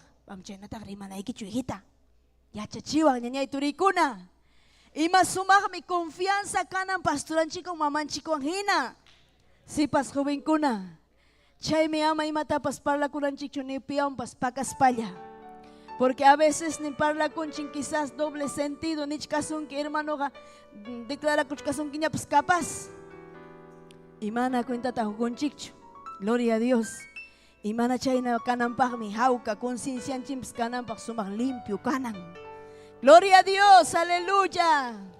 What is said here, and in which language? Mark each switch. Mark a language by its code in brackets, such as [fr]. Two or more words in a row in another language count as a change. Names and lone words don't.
[qu] Pam chaynataq rimanaykichu hijita. Yachachiwaq ñañay turiykuna. Ima sumaqmi confianza kanan pastoranchikwan mamanchikwan hina. Sipas jovenkuna. Chaymi ama imatapas parlakunanchikchu ni piampas pakaspalla. [es] Porque a veces ni parlakunchin quizás doble sentido, [qu] nichkasunki hermanoga declara kuchkasunki ñapas capaz. Imana cuentata hukunchikchu. [es] Gloria a Dios. [qu] Imana chayna kananpaqmi hawka conciencianchimpas kananpaq sumaq limpio kanan. [es] Gloria a Dios, aleluya.